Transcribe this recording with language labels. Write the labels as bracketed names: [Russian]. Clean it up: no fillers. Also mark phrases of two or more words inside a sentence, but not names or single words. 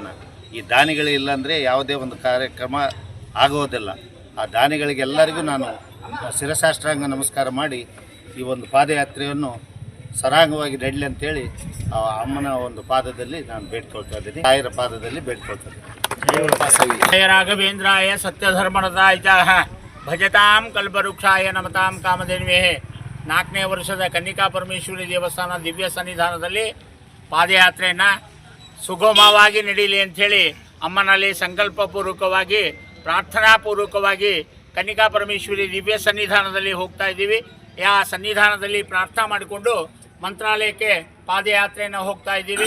[Kannada] ಈ ದಾನಿಗಳಿಲ್ಲ ಅಂದರೆ ಯಾವುದೇ ಒಂದು ಕಾರ್ಯಕ್ರಮ ಆಗೋದಿಲ್ಲ. ಆ ದಾನಿಗಳಿಗೆಲ್ಲರಿಗೂ ನಾನು ಶಿರಸಾಷ್ಟಾಂಗ ನಮಸ್ಕಾರ ಮಾಡಿ ಈ ಒಂದು ಪಾದಯಾತ್ರೆಯನ್ನು ಸರಾಗವಾಗಿ ನಡೀಲಿ ಅಂತೇಳಿ ಆ ಅಮ್ಮನ ಒಂದು ಪಾದದಲ್ಲಿ ನಾನು ಬೇಡ್ಕೊಳ್ತಾ ಇದ್ದೀನಿ, ತಾಯಿರ ಪಾದದಲ್ಲಿ ಬೇಡ್ಕೊಳ್ತಾ ಇದ್ದೀನಿ. [Sanskrit] जय राघवेन्द्राय सत्यधर्मरताय च भजतां कल्पवृक्षाय नमतां कामधेनवे. [Kannada] 4ನೇ ವರ್ಷದ ಕನ್ನಿಕಾ ಪರಮೇಶ್ವರಿ ದೇವಸ್ಥಾನ ದಿವ್ಯ ಸನ್ನಿಧಾನದಲ್ಲಿ ಪಾದಯಾತ್ರೆಯನ್ನು ಸುಗಮವಾಗಿ ನಡೀಲಿ ಅಂಥೇಳಿ ಅಮ್ಮನಲ್ಲಿ ಸಂಕಲ್ಪಪೂರ್ವಕವಾಗಿ ಪ್ರಾರ್ಥನಾಪೂರ್ವಕವಾಗಿ ಕನ್ನಿಕಾ ಪರಮೇಶ್ವರಿ ದಿವ್ಯ ಸನ್ನಿಧಾನದಲ್ಲಿ ಹೋಗ್ತಾ ಇದ್ದೀವಿ. ಆ ಸನ್ನಿಧಾನದಲ್ಲಿ ಪ್ರಾರ್ಥನಾ ಮಾಡಿಕೊಂಡು ಮಂತ್ರಾಲಯಕ್ಕೆ ಪಾದಯಾತ್ರೆಯನ್ನು ಹೋಗ್ತಾ ಇದ್ದೀವಿ.